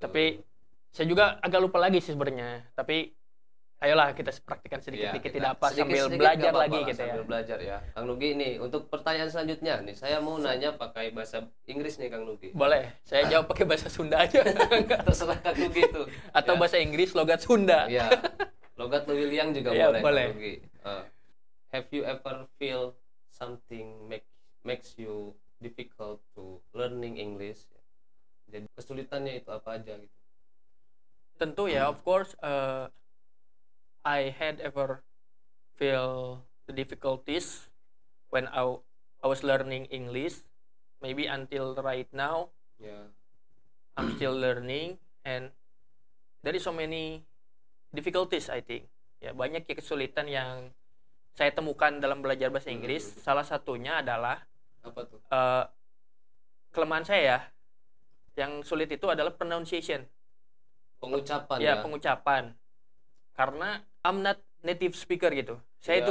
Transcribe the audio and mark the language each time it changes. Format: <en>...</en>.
<id>tapi saya juga agak lupa lagi sih sebenarnya. Tapi ayolah kita praktikkan Iya, sedikit-sedikit, kita tidak apa sambil sedikit-sedikit belajar nggak apa-apa lagi lah, gitu ya. sambil belajar ya. Kang Nugi nih untuk pertanyaan selanjutnya nih saya mau nanya pakai bahasa Inggris nih Kang Nugi. Boleh, saya jawab pakai bahasa Sunda aja. Terserah Kang Nugi tuh. Atau Ya. bahasa Inggris logat Sunda. Iya. Logat Lewiliang juga Iya, boleh. boleh. Kang Nugi.</id> <en>Have you ever feel something makes you difficult to learning English?</en> <id>Jadi kesulitannya itu apa aja gitu? Tentu ya,</id> <en>of course, I had ever feel the difficulties when I was learning English. Maybe until right now,</en> <id>Ya.</id> <en>I'm still learning and there is so many difficulties I think.</en> <id>Ya, banyak ya kesulitan yang saya temukan dalam belajar bahasa Inggris. Salah satunya adalah Apa tuh? kelemahan saya ya. Yang sulit itu adalah pronunciation. Pengucapan Ya, ya. pengucapan. Karena</id> <en>I'm not native speaker</en> <id>gitu. Saya itu</id>